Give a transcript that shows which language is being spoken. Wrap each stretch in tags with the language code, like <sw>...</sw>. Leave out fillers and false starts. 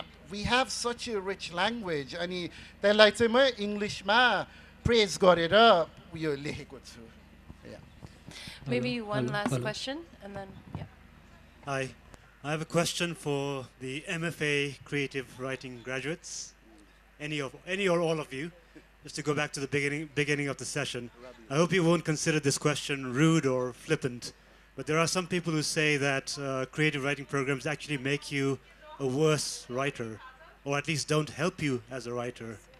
<en>We have such a rich language.</en> <ne>अनि त्यसलाई चाहिँ म इङ्ग्लिशमा praise गरेर उयो लेखेको छु.</ne> <en>Yeah. Maybe one last question, and then yeah. Hi, I have a question for the MFA Creative Writing graduates, any or all of you. Just to go back to the beginning of the session, I hope you won't consider this question rude or flippant, but there are some people who say that creative writing programs actually make you a worse writer, or at least don't help you as a writer.</en>